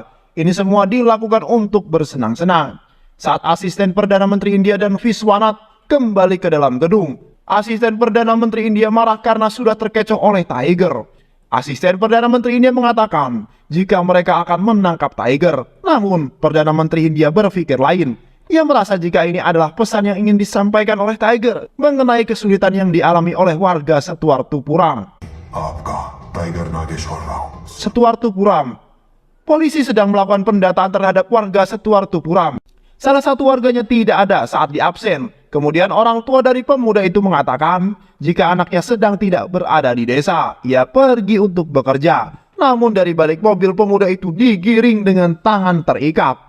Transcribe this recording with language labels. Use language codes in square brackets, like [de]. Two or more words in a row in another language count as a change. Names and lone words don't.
[id] Ini semua dilakukan untuk bersenang-senang. Saat asisten Perdana Menteri India dan Viswanathan kembali ke dalam gedung, asisten Perdana Menteri India marah karena sudah terkecoh oleh Tiger. Asisten Perdana Menteri India mengatakan jika mereka akan menangkap Tiger. Namun Perdana Menteri India berpikir lain. Ia merasa jika ini adalah pesan yang ingin disampaikan oleh Tiger mengenai kesulitan yang dialami oleh warga Setuartupuram. [hi] आपका टाइगर नागेश्वर राव [id] Setuartupuram. Polisi sedang melakukan pendataan terhadap warga Setuartupuram. Salah satu warganya tidak ada saat di absen. Kemudian orang tua dari pemuda itu mengatakan jika anaknya sedang tidak berada di desa, ia pergi untuk bekerja. Namun dari balik mobil pemuda itu digiring dengan tangan terikat.